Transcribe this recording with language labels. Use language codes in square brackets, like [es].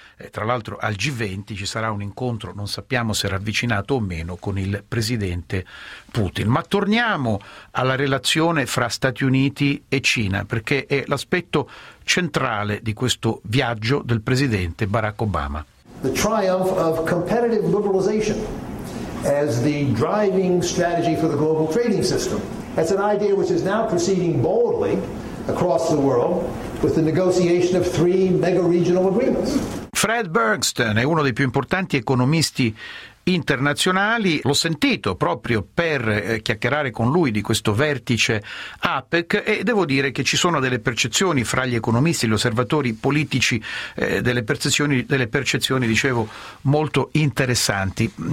[it] Tra l'altro al G20 ci sarà un incontro, non sappiamo se ravvicinato o meno, con il presidente Putin. Ma torniamo alla relazione fra Stati Uniti e Cina, perché è l'aspetto centrale di questo viaggio del presidente Barack Obama. [en] The triumph of competitive liberalization as the driving strategy for the global trading system. That's an idea which is now proceeding boldly across the world with the negotiation of three mega regional agreements. [it] Fred Bergsten è uno dei più importanti economisti internazionali. L'ho sentito proprio per chiacchierare con lui di questo vertice APEC, e devo dire che ci sono delle percezioni fra gli economisti, gli osservatori politici, delle percezioni, dicevo, molto interessanti.